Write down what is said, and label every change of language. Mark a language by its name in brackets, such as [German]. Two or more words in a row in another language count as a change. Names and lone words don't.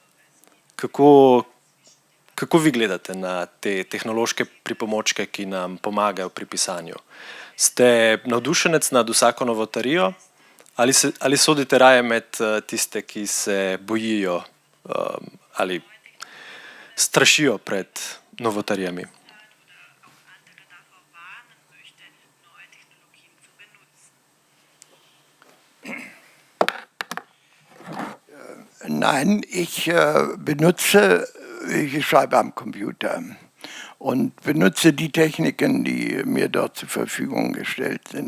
[Slovenian] Kako vi gledate na te tehnološke pripomočke, ki nam pomagajo pri pisanju? Ste navdušenec nad vsako novotarijo ali sodite raje med tiste, ki se bojijo ali strašijo pred novotarijami? [German] Nein, ich schreibe am Computer und benutze die Techniken, die mir dort zur Verfügung gestellt sind.